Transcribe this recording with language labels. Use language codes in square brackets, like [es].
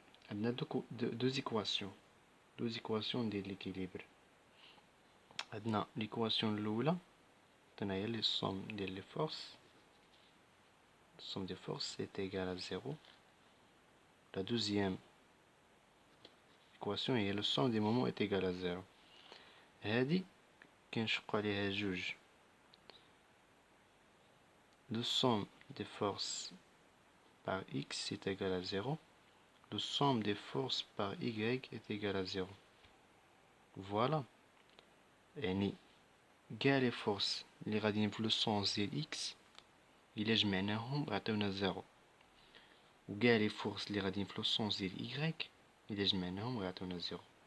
[ar] عندنا دو زيكواسيون ديال ليكيليبر. عندنا ليكواسيون الاولى هي لي سوم ديال لي فورس، [fr] somme des forces est égale à 0. La deuxième équation est le somme des moments est égal à 0. [ar] هذه كنشقوا عليها جوج. [fr] Le somme des forces par x est égal à 0. Le somme des forces par y est égal à 0. Voilà. [ar] يعني كاع لي فورس اللي غاديين في لو سونس ديال x إلا جمعناهم غيعطيونا 0، وكاع لي فورس اللي غاديين في لو سونس ديال y إلا جمعناهم غيعطيونا 0.